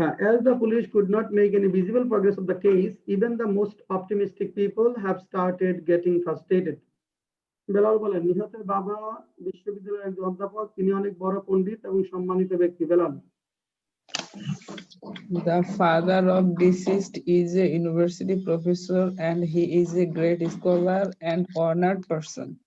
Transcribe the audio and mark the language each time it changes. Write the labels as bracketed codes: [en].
[en] As the police could not make any visible progress of the case, even the most optimistic people have started getting frustrated. [bn] Belal বলেন, নিহতের বাবা বিশ্ববিদ্যালয়ের একজন অধ্যাপক, তিনি অনেক বড় পণ্ডিত এবং সম্মানিত ব্যক্তি। Belal. [en] The father of deceased is a university professor and he is a great scholar and honored person.